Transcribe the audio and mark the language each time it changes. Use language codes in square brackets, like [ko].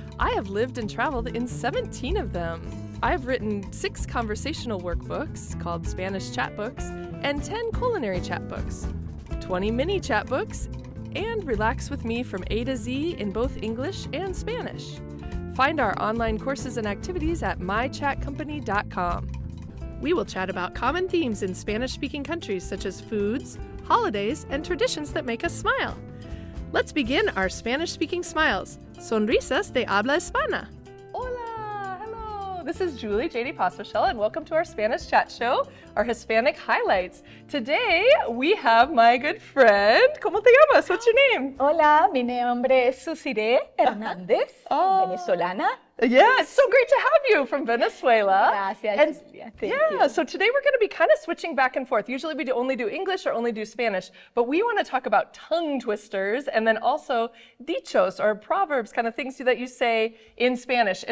[en] I have lived and traveled in 17 of them. I've written 6 conversational workbooks called Spanish Chat Books and 10 culinary chat books, 20 mini chat books, and relax with me from A to Z in both English and Spanish. Find our online courses and activities at mychatcompany.com. We will chat about common themes in Spanish-speaking countries such as foods, holidays, and traditions that make us smile. Let's begin our Spanish-speaking smiles. [es] Sonrisas de habla hispana. [en] Hola, hello. This is Julie, Jahde, Pospishil, and welcome to our Spanish Chat Show, our Hispanic highlights. Today, we have my good friend. [es] ¿Cómo te llamas? [en] What's your name? [es] Hola, mi nombre es Sussiré Hernández, venezolana. [en] Yeah, it's so great to have you from Venezuela. Gracias, Julia. Thank you. So today we're going to be kind of switching back and forth. Usually we only do English or only do Spanish, but we want to talk about tongue twisters and then also dichos or proverbs, kind of things that you say in Spanish.